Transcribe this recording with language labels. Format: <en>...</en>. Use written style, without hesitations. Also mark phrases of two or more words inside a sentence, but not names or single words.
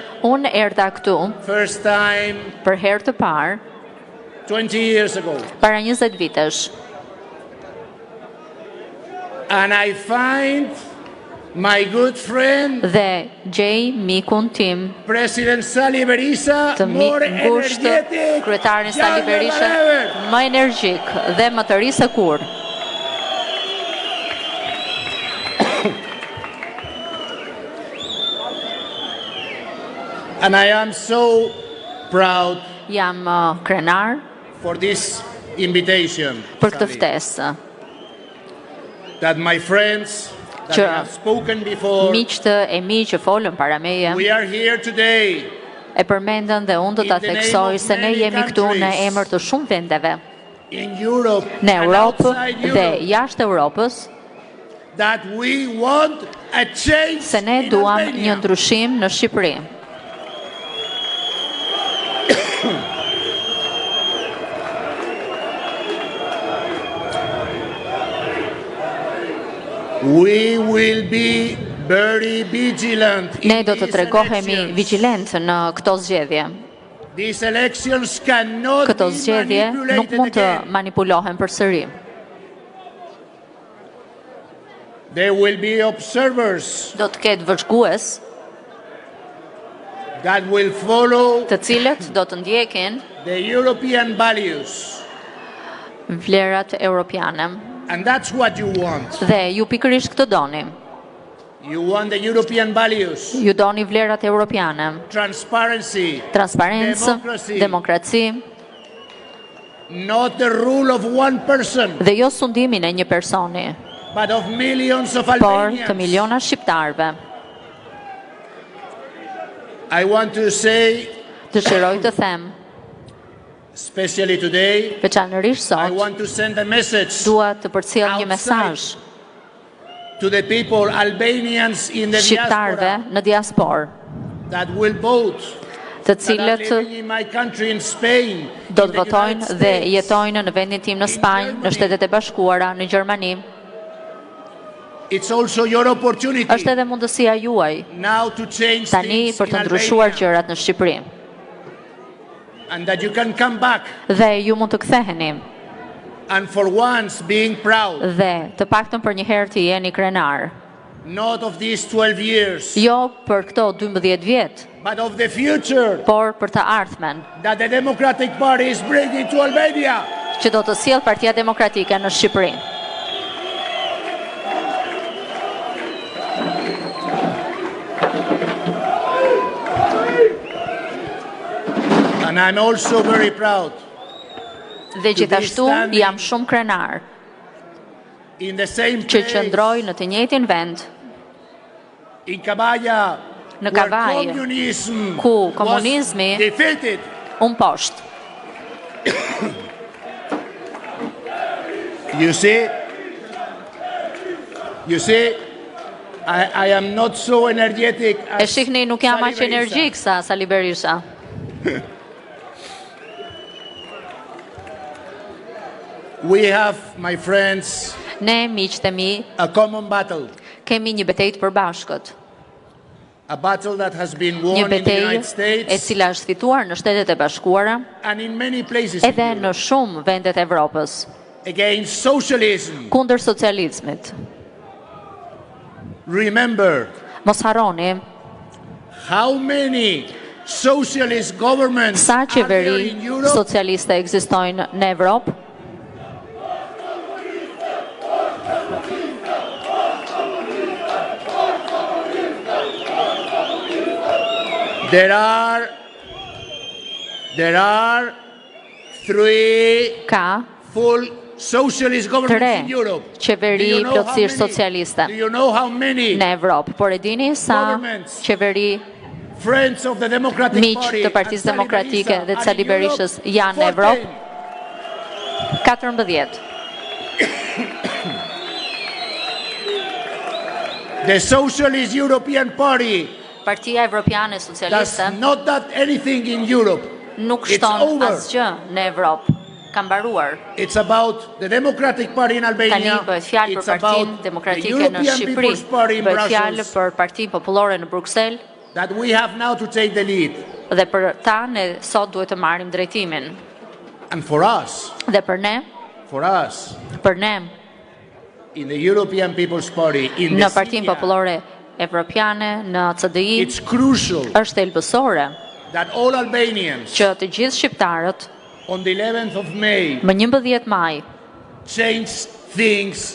<sq>Unë erdha këtu</sq> <en>first time</en> <sq>për herë të parë</sq> <en>20 years ago.</en> <sq>Para 20 vitesh.</sq> <en>And I find my good friend</en> <sq>dhe gjej mikun tim</sq> <en>President Sali Berisha more energetic,</en> <sq>kryetarin Sali Berisha më energjik dhe më të ri se kur.</sq> <en>And I am so proud</en> <sq>Jam krenar</sq> <en>for this invitation.</en> <sq>Për këtë ftesë.</sq> <en>That my friends that I have spoken before.</en> <sq>Miqtë e mi që folën para meje.</sq> <en>We are here today.</en> <sq>E përmendën dhe unë do ta theksoj se ne jemi këtu në emër të shumë vendeve.</sq> <en>In Europe.</en> <sq>Në Europë dhe jashtë Europës.</sq> <en>That we want a change.</en> <sq>Se ne duam një ndryshim në Shqipëri.</sq> <en>We will be very vigilant.</en> <sq>Ne do të tregohemi vigjilent në këto zgjedhje.</sq> <en>These elections cannot</en> <sq>Këto zgjedhje nuk mund të manipulohen përsëri.</sq> <en>There will be observers.</en> <sq>Do të ketë vëzhgues</sq> <en>that will follow</en> <sq>të cilët do të ndjekin</sq> <en>the European values.</en> <sq>Vlerat europiane.</sq> <en>And that's what you want.</en> <sq>Dhe ju pikërisht këtë doni.</sq> <en>You want the European values.</en> <sq>Ju doni vlerat europiane.</sq> <en>Transparency.</en> <sq>Transparencë, demokraci.</sq> <en>Not the rule of one person.</en> <sq>Dhe jo sundimin e një personi.</sq> <en>But of millions of</en> <sq>Por</sq> <en>Albanians.</en> <sq>të miliona shqiptarëve.</sq> <en>I want to say,</en> <sq>dëshiroj të them,</sq> <en>especially today,</en> <sq>veçanërisht</sq> <en>I</en> <sq>sot,</sq> <en>want to send a message</en> <sq>dua të përcjell një mesazh</sq> <en>to the people, Albanians in the</en> <sq>shqiptarëve në diasporë,</sq> <en>that will vote,</en> <sq>të cilët do të votojnë dhe jetojnë në vendin tim në Spanjë, në Shtetet e Bashkuara, në Gjermani. Është edhe mundësia juaj tani për të ndryshuar gjërat në Shqipëri. Dhe ju mund të ktheheni. Dhe të paktën për një herë të jeni krenar. Jo për këto 12 vjet, por për të ardhmen që do të sjellë Partia Demokratike në Shqipëri.</sq> <en>And I'm also very proud.</en> <sq>Dhe gjithashtu jam shumë krenar që qëndroj në të njëjtin vend në Kavajë, ku komunizmi unë poshtë.</sq> <en>You see, I am not so energetic as</en> <sq>E shihni, nuk jam aq energjik sa Sali Berisha.</sq> <en>We have, my friends,</en> <sq>ne, miqtë e mi,</sq> <en>a common battle.</en> <sq>Kemi një betejë të përbashkët.</sq> <en>A battle that has been won</en> <sq>një</sq> <en>in the United States,</en> <sq>e cila është fituar në Shtetet e Bashkuara,</sq> <en>and in many places</en> <sq>edhe në shumë vendet e Evropës,</sq> <en>against socialism.</en> <sq>Kundër socializmit.</sq> <en>Remember,</en> <sq>mos harroni,</sq> <en>how many socialist governments</en> <sq>sa qeveri socialiste ekzistojnë në Evropë?</sq> <en>There are 3 full socialist governments in Europe.</en> <sq>Qeveri plotësisht socialiste në Evropë. Por e dini sa qeveri miq të Partisë Demokratike dhe të Sali Berishës janë në Evropë? 14.</sq> <en>The Socialist European Party,</en> <sq>Partia Evropiane Socialiste,</sq> <en>not that anything in Europe.</en> <sq>Nuk shton asgjë në Evropë. Ka mbaruar.</sq> <en>It's about the Democratic Party in Albania.</en> <sq>Tani bëhet fjalë për Partinë Demokratike në Shqipëri. Bëhet fjalë për Partinë Popullore në Bruksel.</sq> <en>That we have now to take the lead.</en> <sq>Dhe për ta ne sot duhet të marrim drejtimin.</sq> <en>And for us.</en> <sq>Dhe për ne.</sq> <en>For us.</en> <sq>Për ne.</sq> <en>In the European People's Party, in the</en> <sq>në Partinë Popullore Evropiane, në CDI,</sq> <en>it's crucial</en> <sq>është helbësore</sq> <en>that all Albanians,</en> <sq>që të gjithë shqiptarët,</sq> <en>on the 11th of May,</en> <sq>më 11 maj,</sq> <en>change things</en>